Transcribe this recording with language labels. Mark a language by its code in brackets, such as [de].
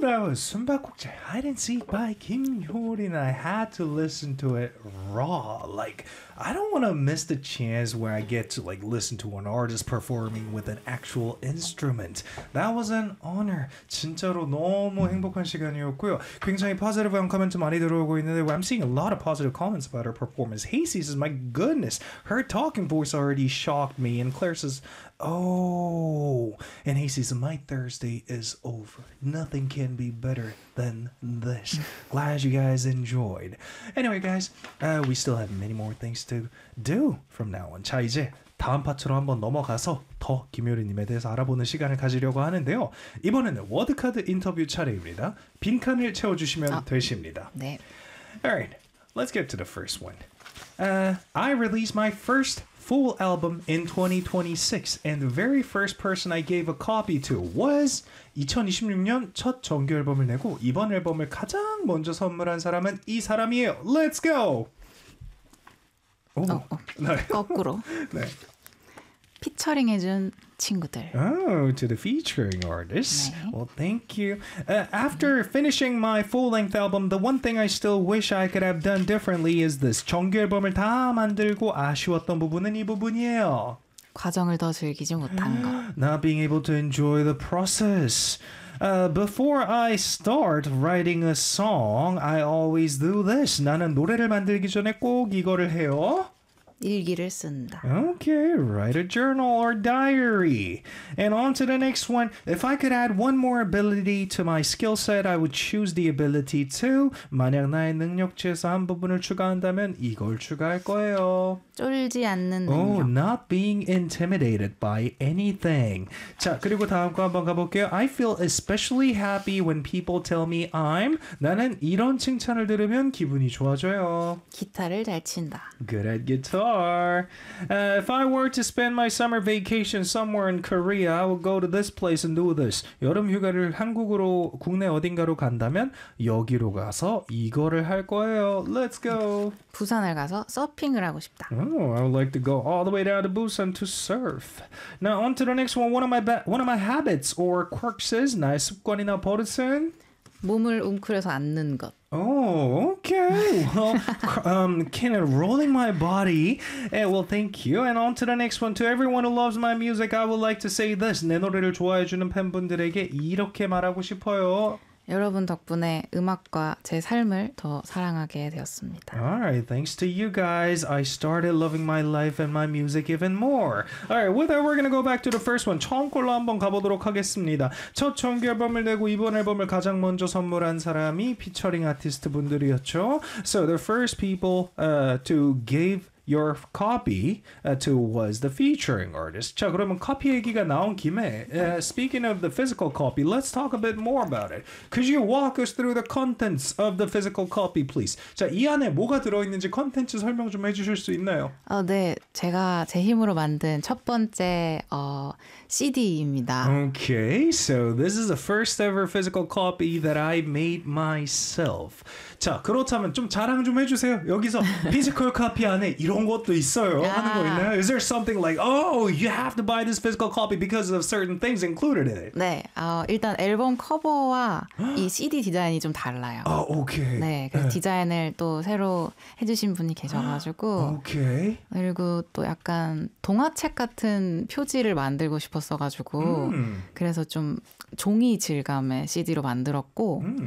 [en] That was Sunbaek Wookjae Hide and Seek by Kim Hyori, and I had to listen to it raw. Like, I don't want to miss the chance where I get to, like, listen to an artist performing with an actual instrument. That was an honor. [ko] 진짜로 너무 행복한 시간이었고요. 굉장히 positive 코멘트 많이 들어오고 있는데, [en] I'm seeing a lot of positive comments about her performance. Hacy says, my goodness, her talking voice already shocked me. And Claire says, oh. And Hacy says, my Thursday is over. Nothing can be better than this. Glad you guys enjoyed. Anyway, guys, we still have many more things to do from now on. [ko] 자 이제 다음 파트로 한번 넘어가서 더 김효리님에 대해서 알아보는 시간을 가지려고 하는데요. 이번에는 워드카드 인터뷰 차례입니다. 빈칸을 채워주시면 되십니다. 네. [en] Alright, let's get to the first one. I released my first full album in 2026 and the very first person I gave a copy to was [ko] 2026년 첫 정규앨범을 내고 이번 앨범을 가장 먼저 선물한 사람은 이 사람이에요. [en] Let's go! [ko] 거꾸로 네. 피처링 해준 친구들. [en] Oh, to the featuring artists. 네. Well, thank you. After finishing my full-length album, the one thing I still wish I could have done differently is this. [ko] 정규 앨범을 다 만들고 아쉬웠던 부분은 이 부분이에요. 과정을 더 즐기지 못한 거. [en] Not being able to enjoy the process. Before I start writing a song, I always do this. [ko] 나는 노래를 만들기 전에 꼭 이거를 해요. 일기를 쓴다. [en] Okay, write a journal or diary. And on to the next one. If I could add one more ability to my skill set, I would choose the ability to. [ko] 만약 나의 능력치에서 한 부분을 추가한다면 이걸 추가할 거예요. 쫄지 않는 능력. [en] Oh, not being intimidated by anything. [ko] 자, 그리고 다음 거 한번 가볼게요. [en] I feel especially happy when people tell me I'm. [ko] 나는 이런 칭찬을 들으면 기분이 좋아져요. 기타를 잘 친다. [en] Good at guitar. If I were to spend my summer vacation somewhere in Korea, I would go to this place and do this. [ko] 여름 휴가를 한국으로 국내 어딘가로 간다면 여기로 가서 이거를 할 거예요. [en] Let's go. [ko] 부산을 가서 서핑을 하고 싶다. [en] Oh, I would like to go all the way down to Busan to surf. Now on to the next one. One of my habits or quirks is [ko] 나의 습관이나 버릇은 몸을 웅크려서 앉는 것. [en] Oh, okay. Well, kind of rolling my body. Well, thank you. And on to the next one. To everyone who loves my music, I would like to say this. [ko] 내 노래를 좋아해 주는 팬분들에게 이렇게 말하고 싶어요. 여러분 덕분에 음악과 제 삶을 더 사랑하게 되었습니다. [en] Alright, thanks to you guys, I started loving my life and my music even more. Alright, with that, we're gonna go back to the first one. [ko] 처음 걸로 한번 가보도록 하겠습니다. 첫 정규 앨범을 내고 이번 앨범을 가장 먼저 선물한 사람이 피처링 아티스트 분들이었죠. [en] So the first people to give your copy to was the featuring artist. [ko] 자, 그러면 copy 얘기가 나온 김에 [en] speaking of the physical copy, let's talk a bit more about it. Could you walk us through the contents of the physical copy, please? [ko] 자, 이 안에 뭐가 들어있는지 콘텐츠 설명 좀 해주실 수 있나요? 네, 제가 제 힘으로 만든 첫 번째 CD입니다. [en] Okay, so this is the first ever physical copy that I made myself. [ko] 자, 그렇다면 좀 자랑 좀 해주세요. 여기서 physical copy 안에 이런 것도 있어요. 야. 하는 거 있나요? [en] Is there something like, oh, you have to buy this physical copy because of certain things included in it? [ko] 네, 일단 앨범 커버와 이 CD 디자인이 좀 달라요. 아, 오케이. 네, 그 디자인을 또 새로 해주신 분이 계셔가지고. 오케이. 그리고 또 약간 동화책 같은 표지를 만들고 싶었어가지고. 그래서 좀 종이 질감의 CD로 만들었고.